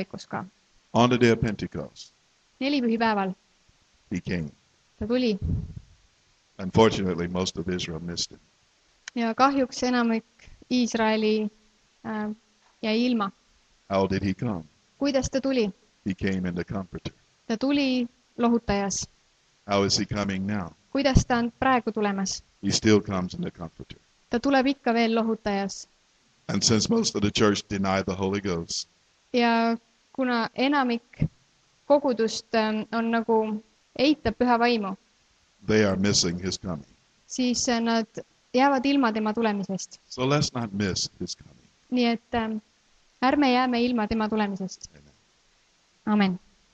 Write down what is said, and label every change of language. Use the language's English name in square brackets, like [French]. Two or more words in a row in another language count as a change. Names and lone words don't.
[English] On the day of Pentecost, [Estonian] nelipühipäeval [English] he came. [Estonian] ta tuli [English] Unfortunately, most of Israel missed him. [Estonian] ja kahjuks enamik Iisraeli jäi ilma. [English] How did he come? [Estonian] Kuidas ta tuli? [English] He came in the Comforter. [Estonian] Ta tuli lohutajas. [English] How is he coming now? [Estonian] Kuidas ta on praegu tulemas? [English] He still comes in the Comforter. [Estonian] Ta tuleb ikka veel lohutajas. [English] And since most of the church deny the Holy Ghost, [Estonian] Ja kuna enamik kogudust on nagu eitab püha vaimu, [English] they are missing his coming. [Estonian] siis nad jäävad ilma tema tulemisest. [English] So let's not miss his coming. [Estonian] Nii et ärme jääme ilma tema tulemisest. [English] Amen. [Estonian] Amen.